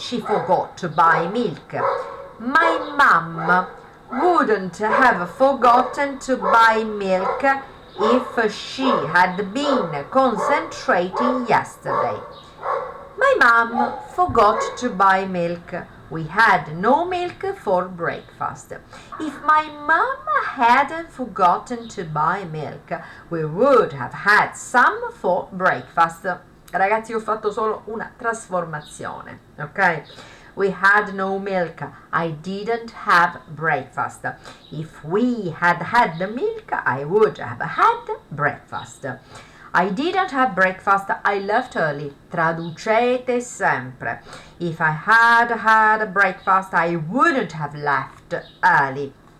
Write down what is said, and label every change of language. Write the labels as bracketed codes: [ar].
[en] She forgot to buy milk. My mum wouldn't have forgotten to buy milk if she had been concentrating yesterday. My mum forgot to buy milk. We had no milk for breakfast. If my mum hadn't forgotten to buy milk, we would have had some for breakfast. [it] Ragazzi, ho fatto solo una trasformazione, ok? [en] We had no milk. I didn't have breakfast. If we had had the milk, I would have had breakfast. I didn't have breakfast. I left early. [it] Traducete sempre. [en] If I had had breakfast, I wouldn't have left early.